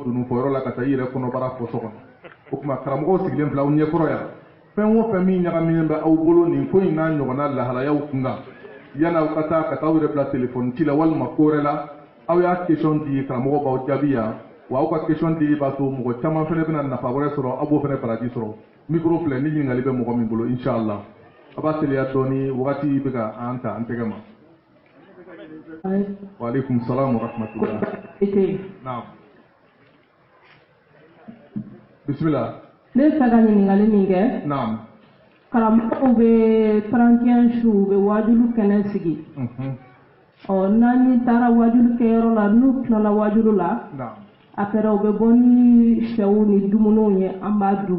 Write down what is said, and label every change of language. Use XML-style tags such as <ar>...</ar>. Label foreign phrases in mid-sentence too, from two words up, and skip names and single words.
<bm>dununfɔyɔrɔ la ka taa i yɛrɛ kɔnɔbara fɔ so kɔnɔ o tuma karamɔgɔw sigilen filɛ aw ɲɛkɔrɔ yan fɛn o fɛn min ɲagaminen bɛ aw bolo nin ko in n'a ɲɔgɔnna lahalayaw kun kan yan'aw ka taa aw yɛrɛ bila telefɔni ci la walima ko wɛrɛ la aw y'a question di karamɔgɔ b'aw jaabi yan wa aw ka question di b'a to mɔgɔ caman fana bɛna nafa wɛrɛ sɔrɔ aw b'o fana baraji sɔrɔ mikoro filɛ ni ɲininkali bɛ mɔgɔ min bolo inshallah a b'a teliya dɔɔni wagati bɛ ka an ta an tɛgɛ ma.</bm> <ar>وعليكم السلام ورحمة الله.</ar> <bm>naam bismillah. ne bɛ fɛ ka ɲininkali min kɛ. naam. karamɔgɔw bɛ 31 su u bɛ wajulu kɛnɛ sigi. n'an taara wajulu kɛyɔrɔ la n'u tilala wajulu la. après u bɛ bɔ ni sɛw ni dumuniw ye an b'a dun.</bm>